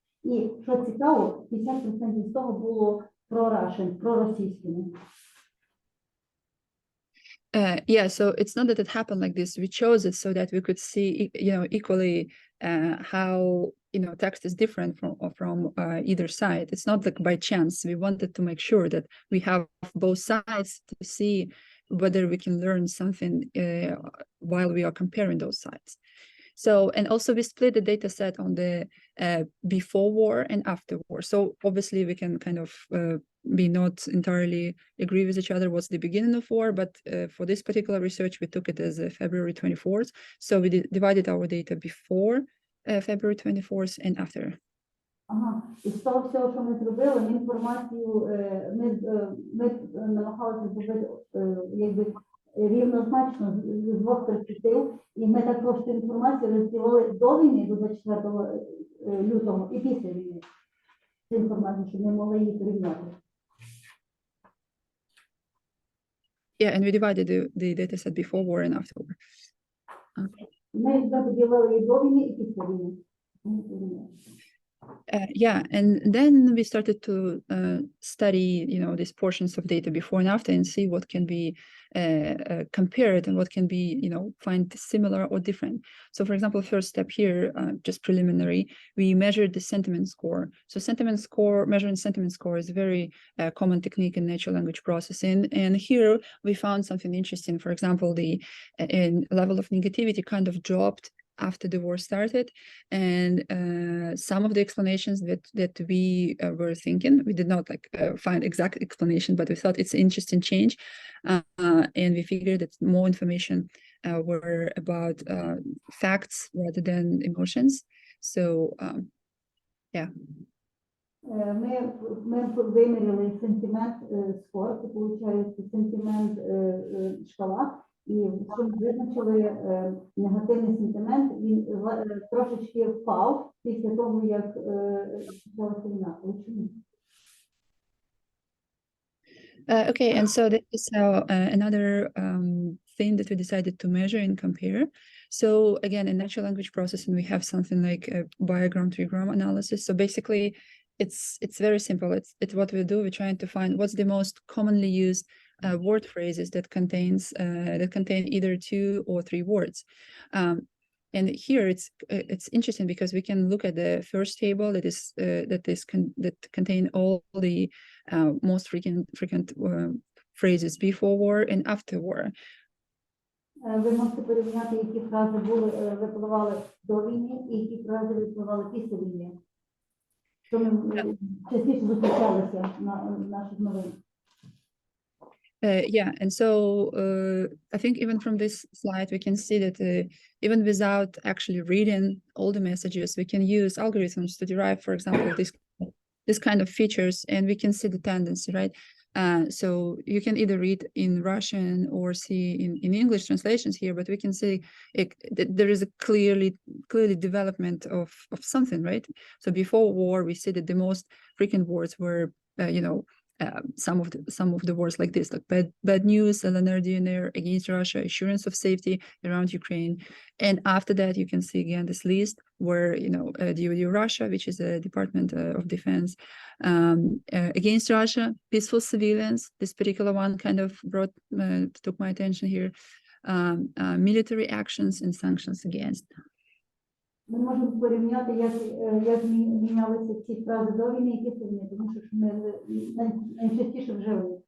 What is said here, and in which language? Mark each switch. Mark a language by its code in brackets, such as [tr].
[uk] І, що цікаво, 50% з того було про-рашен, проросійськими. [en] Yeah, so it's not that it happened like this. We chose it so that we could see, equally how text is different from either side. It's not like by chance. We wanted to make sure that we have both sides to see whether we can learn something while we are comparing those sides. So, and also we split the data set on the before war and after war. So obviously we can kind of be not entirely agree with each other what's the beginning of war, but for this particular research, we took it as February 24th. So we divided our data before February 24th and after. [uk] Ага, і з того всього, що ми зробили, ми інформацію, ми намагалися зробити якби рівнозначно з двох перспектив, і ми також цю інформацію розділили до війни, до 24 лютого, і після війни. Цю інформацію, щоб ми могли її порівняти. [en] Yeah, and we divided the data set before war and after war. [uk] Ми поділили її до війни і після війни. [en] Yeah, and then we started to study, these portions of data before and after and see what can be compared and what can be, find similar or different. So, for example, first step here, just preliminary, we measured the sentiment score. So measuring sentiment score is a very common technique in natural language processing. And here we found something interesting. For example, the level of negativity kind of dropped after the war started, and some of the explanations that we were thinking, we did not find exact explanation, but we thought it's an interesting change, and we figured that more information were about facts rather than emotions. So yeah. [uk] Ми виміряли сентимент скор, це виходить сентимент шкала, і що ми визначили негативний сентимент, він трошечки впав після того, як почалася війна. [en] Okay, and so this is another thing that we decided to measure and compare. So again, in natural language processing, we have something like a bigram trigram analysis. So basically, it's very simple. It's what we do. We're trying to find what's the most commonly used word phrases that contain either 2 or 3 words. And here it's interesting because we can look at the first table that contain all the most frequent phrases before war and after war. [uk] Ви можете порівняти, які фрази випливали до війни і які фрази випливали після війни. Що ми частіше зустрічалися на наших новинах. [en] Yeah, and so I think even from this slide, we can see that even without actually reading all the messages, we can use algorithms to derive, for example, this kind of features, and we can see the tendency, right? So you can either read in Russian or see in English translations here, but we can see that there is a clearly development of something, right? So before war, we see that the most frequent words were, some of the words like this, like bad news, LNR, DNR, against Russia, assurance of safety around Ukraine. And after that, you can see again this list where, DoD Russia, which is a Department of Defense, against Russia, peaceful civilians. This particular one kind of took my attention here. Military actions and sanctions against. [uk] Ми можемо порівняти, як мінялися ці фрази до війни і після війни, тому що ми найчастіше вжили.